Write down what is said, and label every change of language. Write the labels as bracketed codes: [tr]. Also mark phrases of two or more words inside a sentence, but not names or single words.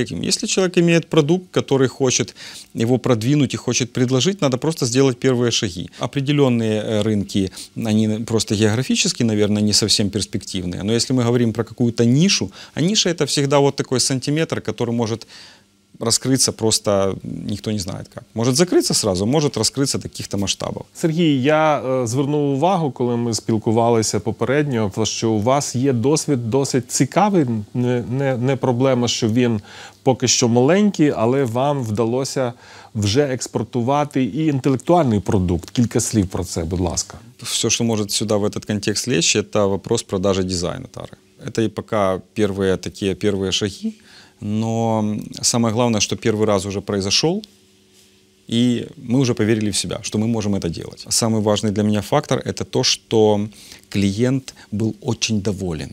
[ru] Если человек имеет продукт, который хочет его продвинуть и хочет предложить, надо просто сделать первые шаги. Определенные рынки, они просто географически, наверное, не совсем перспективные. Но если мы говорим про какую-то нишу, а ниша – это всегда вот такой сантиметр, который может раскрыться просто никто не знает как. Может закрыться сразу, может раскрыться до каких-то масштабов. [uk] Сергій, я звернув увагу, коли ми спілкувалися попередньо, що у вас є досвід досить цікавий. Не проблема, що він поки що маленький, але вам вдалося вже експортувати і інтелектуальний продукт. Кілька слів про це, будь ласка. [ru] Все, что может сюда в этот контекст лечь, это вопрос продажи дизайна тары. Это и пока первые шаги. Но самое главное, что первый раз уже произошел, и мы уже поверили в себя, что мы можем это делать. Самый важный для меня фактор – это то, что клиент был очень доволен.